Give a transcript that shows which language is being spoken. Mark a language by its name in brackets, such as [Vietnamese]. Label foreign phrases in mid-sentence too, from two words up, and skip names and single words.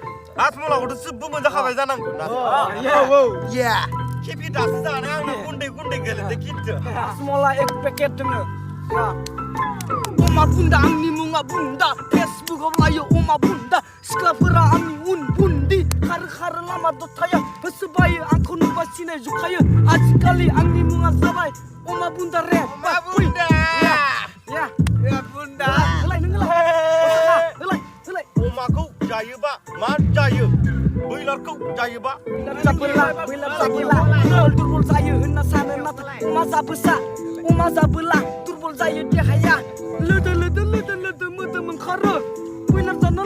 [Bodo] आसमलाखौथ' जोबबो मोनजाखाबाय जानांगौ ना Iya. खेबि दासो जानाय आंनो गुन्दै गुन्दै गेलेदो खिन्थु [Hindi] Asmola ek paket denge. Ya. [Bodo] Oma bunda आंनि मुङा बुन्दा फेसबुकआव लायो अमा बुन्दा सिख्लाफोरा आंनि उन बुन्दि खारो लामा दथाया होसोबायो आंखौ नुबा सिनायजोबखायो आजिखालि आंनि मुङा जाबाय अमा बुन्दा रे अमा बुन्दा ya ya bunda होलाय नों होलाय अमाखौ जायोबा मा जायो बयलारखौ जायोबा दुरबल जायो होनना सानो नाथाय अमा जाबोला दुरबल जायो देहाया लोदो मोदोम ओंखारो बयलार जानो